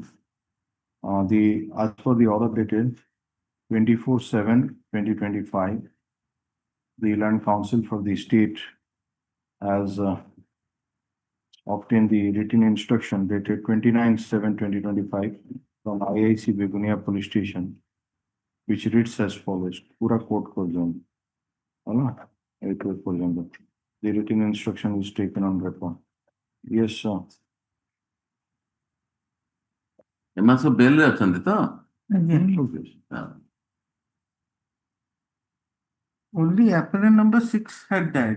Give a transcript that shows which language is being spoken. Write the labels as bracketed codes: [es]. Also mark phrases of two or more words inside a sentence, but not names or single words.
[en] As for the order dated 24/7/2025, the Land Council for the state has obtained the written instruction dated 29/7/2025 from IIC Begunia Police Station, which reads as follows: Pura Court Zone. The written instruction is taken on record. Yes, sir. [or] ଏମାନେ ସବୁ ବେଲରେ ଅଛନ୍ତି ତ? [en] Only appellant number 6 had died.